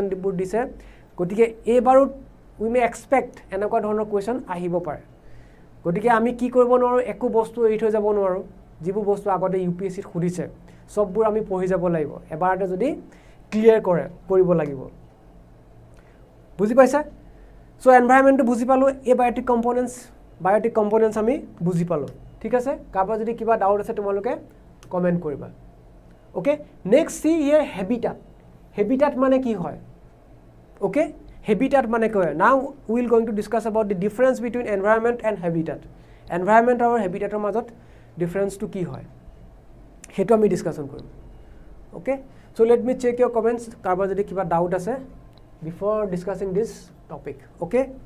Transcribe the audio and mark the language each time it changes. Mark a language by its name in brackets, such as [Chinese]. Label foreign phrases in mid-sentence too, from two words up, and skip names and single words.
[Assamese] বোৰ দিছে গতিকে এইবাৰো [English] we may expect [Assamese] এনেকুৱা ধৰণৰ কুৱেশ্যন আহিব পাৰে গতিকে আমি কি কৰিব নোৱাৰো একো বস্তু এৰি থৈ যাব নোৱাৰো যিবোৰ বস্তু আগতে UPSC ত খুদিছে সববোৰ আমি পঢ়ি যাব লাগিব এবাৰতে যদি ক্লিয়াৰ কৰিব লাগিব বুজি পাইছা সো এনভায়ৰনমেন্টটো বুজি পালো [English] abiotic components [Assamese] আমি বুজি পালো ঠিক আছে কাৰোবাৰ যদি কিবা ডাউট আছে তোমালোকে কমেন্ট কৰিবা [English] okay next see here [Assamese] হেবিটাট মানে কি হয় ওকে habitat মানে কি হয় [English] now we will going to discuss about the difference between environment and habitat environment [Assamese] আৰু habitator মাজত difference to কি হয় হেতু আমি ডিসকাশন কৰিম ওকে [English] so let me check your comments [Assamese] কাৰোবাৰ যদি কিবা ডাউট আছে [English] before discussing this topic okay